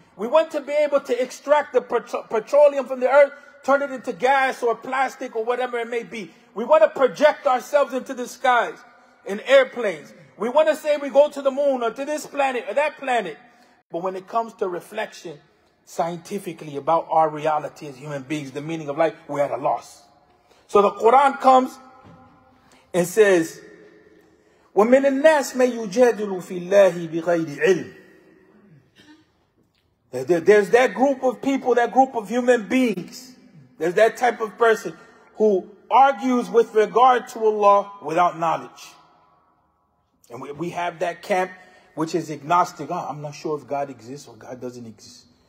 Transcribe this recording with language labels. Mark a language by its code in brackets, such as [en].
[en] We want to be able to extract the petroleum from the earth, turn it into gas or plastic or whatever it may be. We want to project ourselves into the skies in airplanes. We want to say we go to the moon or to this planet or that planet. But when it comes to reflection scientifically about our reality as human beings, the meaning of life, we're at a loss. So the Quran comes and says, [ar] وَمِنَ النَّاسِ مَن يُجَادِلُ فِي اللَّهِ بِغَيْرِ عِلْمٍ. [en] There's that group of people, that group of human beings. There's that type of person who argues with regard to Allah without knowledge. And we have that camp which is agnostic. I'm not sure if God exists or God doesn't exist.